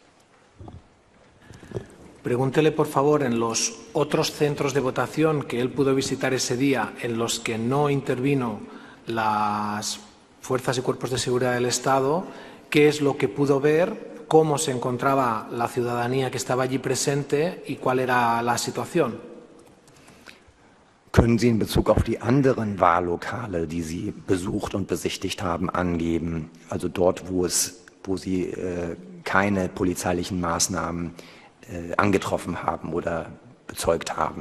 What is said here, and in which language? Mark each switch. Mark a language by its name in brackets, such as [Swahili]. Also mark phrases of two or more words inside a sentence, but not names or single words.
[Spanish] Pregúntele, por favor, en los otros centros de votación que él pudo visitar ese día, en los que no intervino las fuerzas y cuerpos de seguridad del Estado, qué es lo que pudo ver, cómo se encontraba la ciudadanía que estaba allí presente y cuál era la situación. [German] Können Sie in Bezug auf die anderen Wahllokale, die Sie besucht und besichtigt haben, angeben? Also dort, wo Sie keine polizeilichen Maßnahmen angetroffen haben oder bezeugt haben.